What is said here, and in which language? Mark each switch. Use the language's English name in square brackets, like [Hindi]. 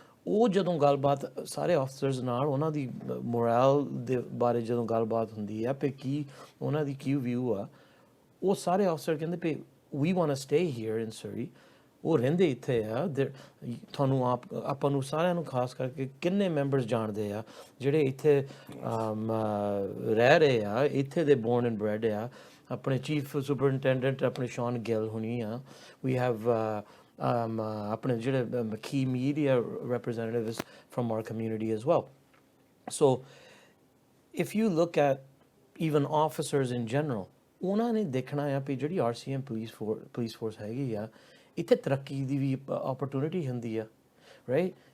[Punjabi] ਉਹ ਜਦੋਂ ਗੱਲਬਾਤ ਸਾਰੇ ਆਫਸਰਸ ਨਾਲ ਉਹਨਾਂ ਦੀ ਮੋਰਲ ਦੇ ਬਾਰੇ ਜਦੋਂ ਗੱਲਬਾਤ ਹੁੰਦੀ ਹੈ ਵੀ ਕੀ ਉਹਨਾਂ ਦੀ ਕੀ ਵਿਊ ਆ, ਉਹ ਸਾਰੇ ਆਫਸਰ ਕਹਿੰਦੇ ਵੀ [English] We want to stay here in Surrey. [Punjabi] ਉਹ ਰਹਿੰਦੇ ਇੱਥੇ ਆ। ਤੁਹਾਨੂੰ ਆਪਾਂ ਨੂੰ ਸਾਰਿਆਂ ਨੂੰ ਖਾਸ ਕਰਕੇ ਕਿੰਨੇ ਮੈਂਬਰਸ ਜਾਣਦੇ ਆ ਜਿਹੜੇ ਇੱਥੇ ਰਹਿ ਰਹੇ ਆ, ਇੱਥੇ ਦੇ [English] born and bred [Punjabi] ਆ। ਆਪਣੇ ਚੀਫ ਸੁਪਰਨਟੈਂਡੈਂਟ ਆਪਣੇ ਸ਼ੌਨ ਗਿੱਲ ਹੁਣੀ ਆ। [English] we have [Punjabi] ਆਪਣੇ ਜਿਹੜੇ [English] key media representatives from our community as well. So if you look at even officers in general, [Punjabi] ਉਹਨਾਂ ਨੇ ਦੇਖਣਾ ਆ ਵੀ ਜਿਹੜੀ [English] RCM police force [Punjabi] ਹੈਗੀ ਆ, ਇੱਥੇ ਤਰੱਕੀ ਦੀ ਵੀ opportunity ਹੁੰਦੀ ਆ, right?